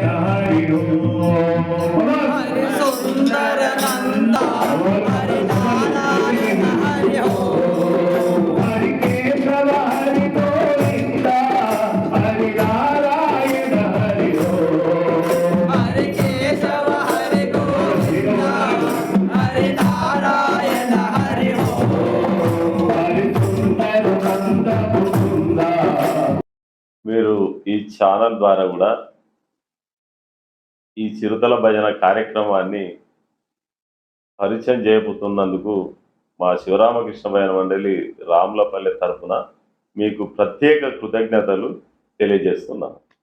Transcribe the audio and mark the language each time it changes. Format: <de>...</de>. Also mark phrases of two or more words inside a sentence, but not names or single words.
<sa>हरि हरि सुंदर नंदा हरि नारायण हरि हरि केशव हरि गोविंद हरि नारायण हरि हरि केशव हरि गोविंद हरि नारायण हरि</sa> <te>మీరు ఈ ఛానల్ ద్వారా కూడా ఈ చిరుతల భజన కార్యక్రమాన్ని పరిచయం చేయబోతున్నందుకు మా శివరామకృష్ణ భజన మండలి రాములపల్లె తరఫున మీకు ప్రత్యేక కృతజ్ఞతలు తెలియజేస్తున్నాను.</te>